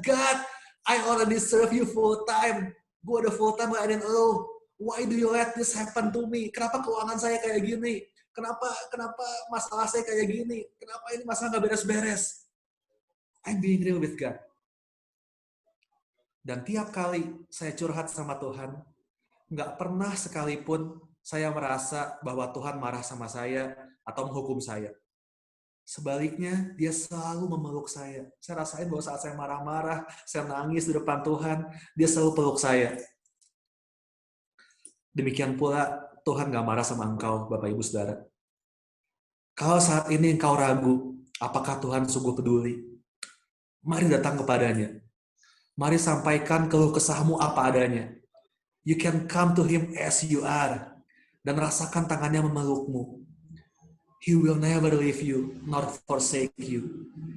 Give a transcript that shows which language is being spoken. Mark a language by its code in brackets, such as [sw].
[en] God, I already serve you full time. [id] Gue udah full time ngelayanin lo. [en] Why do you let this happen to me? [id] Kenapa keuangan saya kayak gini? Kenapa masalah saya kayak gini? Kenapa ini masalah nggak beres-beres? [en] I'm being real with God. [id] Dan tiap kali saya curhat sama Tuhan, nggak pernah sekalipun saya merasa bahwa Tuhan marah sama saya atau menghukum saya. Sebaliknya, dia selalu memeluk saya. Saya rasain bahwa saat saya marah-marah, saya nangis di depan Tuhan, dia selalu peluk saya. Demikian pula, Tuhan nggak marah sama engkau, Bapak Ibu Saudara. Kalau saat ini engkau ragu, apakah Tuhan sungguh peduli? Mari datang kepadanya. Mari sampaikan keluh kesahmu apa adanya. [en] You can come to Him as you are. [id] Dan rasakan tangannya memelukmu. [en] He will never leave you, nor forsake you.